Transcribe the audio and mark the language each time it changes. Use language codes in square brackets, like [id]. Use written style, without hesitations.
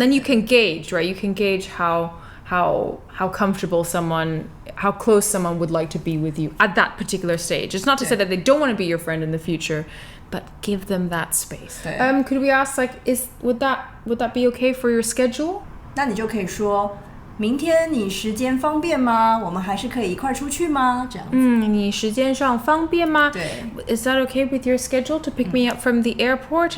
[en] And then you can gauge, right? You can gauge how comfortable how close someone would like to be with you at that particular stage. It's not to say that they don't want to be your friend in the future, but give them that space. Could we ask, would that be okay for your schedule? [zh] 那你就可以说，明天你时间方便吗？我们还是可以一块出去吗？这样子。你时间上方便吗？对。 [en] Is that okay with your schedule to pick me up from the airport?